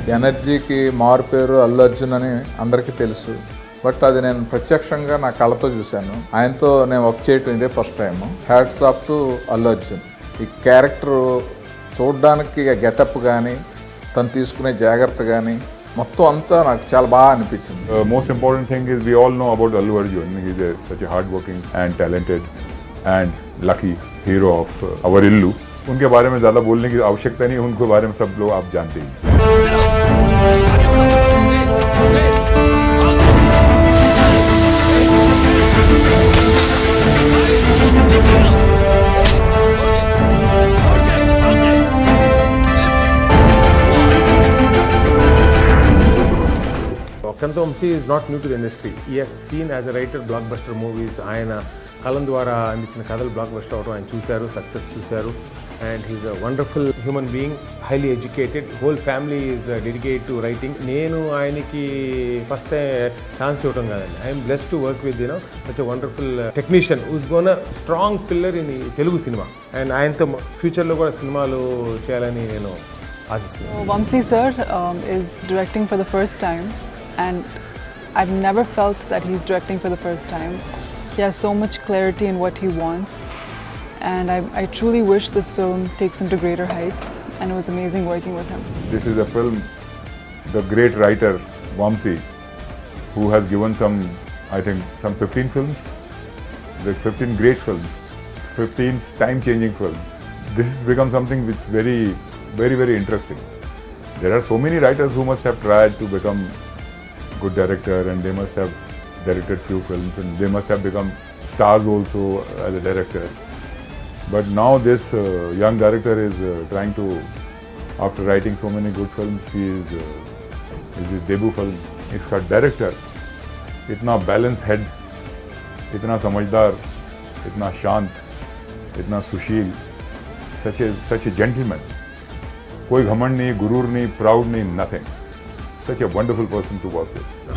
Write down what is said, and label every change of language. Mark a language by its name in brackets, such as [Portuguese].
[Telugu] ఎనర్జీకి మారు పేరు అల్లు అర్జున్ అని అందరికీ తెలుసు. బట్ అది నేను ప్రత్యక్షంగా నా కళ్ళతో చూశాను. ఆయనతో నేను వర్క్ చేయటం ఇదే first time. [English] hats off to [Telugu] Allu Arjun. ఈ క్యారెక్టర్ చూడడానికి గెటప్ కానీ తను తీసుకునే జాగ్రత్త కానీ మొత్తం అంతా నాకు చాలా బాగా అనిపించింది. [English] Most important thing is we all know about Allu Arjun. He's such a hard-working and talented and lucky hero of our Illu. [Hindi] उनके बारे में ज़्यादा बोलने की आवश्यकता नहीं, उनके बारे में सब लोग आप जानते ही हैं. [English] Kanto Vamsi is not new to the industry. He has seen as a writer blockbuster movies. [Telugu] ఆయన కలం ద్వారా అందించిన కథలు బ్లాక్ బస్టర్ అవడం ఆయన చూశారు, సక్సెస్ చూశారు. [English] And he's a wonderful human being, highly educated. Whole family is dedicated to writing. [Telugu] నేను ఆయనకి ఫస్ట్ ఛాన్స్ ఇవ్వడం కాదండి. [English] I'm blessed to work with such a wonderful technician who's gone a strong pillar in Telugu cinema. [Telugu] And ఆయనతో ఫ్యూచర్లో కూడా సినిమాలు చేయాలని నేను ఆశిస్తున్నాను. [English] Vamsi sir is directing for the first time. And I've never felt that he's directing for the first time. He has so much clarity in what he wants. And I truly wish this film takes him to greater heights. And it was amazing working with him. This is a film, the great writer Vamsi, who has given some 15 films, like 15 great films, 15 time-changing films. This has become something which is very, very, very interesting. There are so many writers who must have tried to become good director, and they must have directed few films, and they must have become stars also as a director. But now this young director is trying to, after writing so many good films, is his debut film. [Hindi] इसका director इतना balance head, इतना समझदार, इतना शांत, इतना सुशील, [English] such a gentleman. [Hindi] कोई घमंड नहीं, गुरूर नहीं, प्राउड नहीं, [English] nothing. Such a wonderful person to work with.